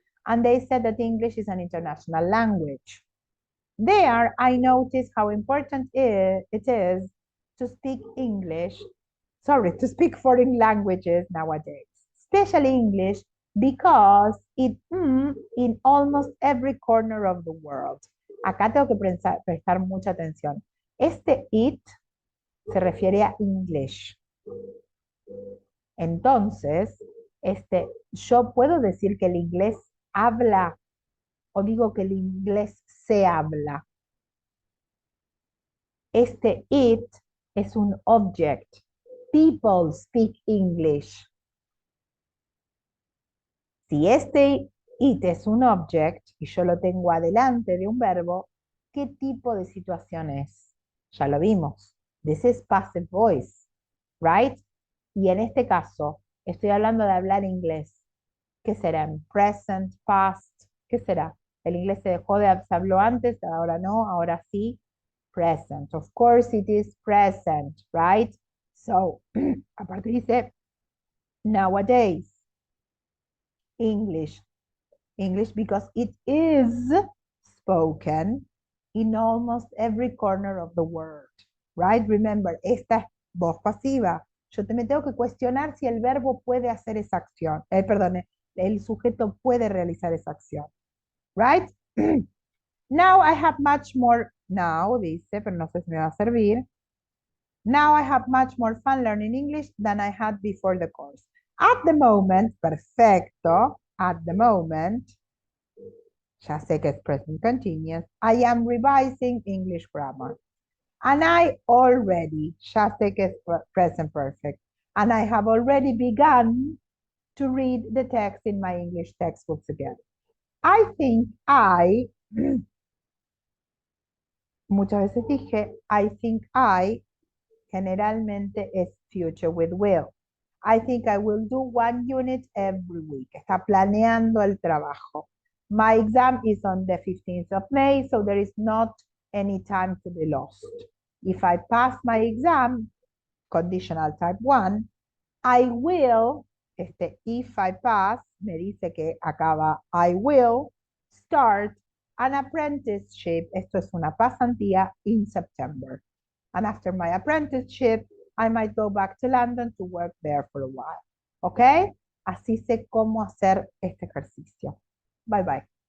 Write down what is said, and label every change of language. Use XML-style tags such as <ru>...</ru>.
<en>And they said that English is an international language. There, I noticed how important it is to speak to speak foreign languages nowadays, especially English, because in almost every corner of the world.</en> <es>Acá tengo que prestar mucha atención. Este it se refiere a English. Entonces, yo puedo decir que el inglés habla o digo que el inglés se habla. Este it es un object.</es> <en>People speak English.</en> <es>Si este it es un object y yo lo tengo adelante de un verbo, ¿qué tipo de situación es? Ya lo vimos.</es> <en>This is passive voice, right?</en> <es>Y en este caso, estoy hablando de hablar inglés. ¿Qué será? ¿En present, past? ¿Qué será? El inglés se habló antes, ahora no, ahora sí.</es> <en>Present. Of course it is present, right? So,</en> <es>aparte dice,</es> <en>nowadays, English. English because it is spoken in almost every corner of the world, right?</en> <es>Remember, esta es voz pasiva. Me tengo que cuestionar si el verbo puede hacer esa acción. Perdón, el sujeto puede realizar esa acción, right?</es> <en>Now I have much more, now</en> <es>dice, pero no sé si me va a servir.</es> <en>Now I have much more fun learning English than I had before the course. At the moment,</en> <es>perfecto,</es> <en>at the moment,</en> <es>ya sé que es</es> <en>present continuous, I am revising English grammar. And I already,</en> <es>ya sé que es</es> <en>present perfect, and I have already begun to read the text in my English textbooks again. I think</en> <es>muchas veces dije,</es> <en>I think</en> <es>generalmente es</es> <en>future with will. I think I will do one unit every week.</en> <es>Está planeando el trabajo.</es> <en>My exam is on the 15th of May, so there is not any time to be lost. If I pass my exam, conditional type 1, I will, if I pass,</en> <es>me dice que acaba,</es> <en>I will start an apprenticeship,</en> <es>esto es una pasantía,</es> <en>in September. And after my apprenticeship, I might go back to London to work there for a while.</en> <es>¿Ok? Así sé cómo hacer este ejercicio. Bye bye.</es>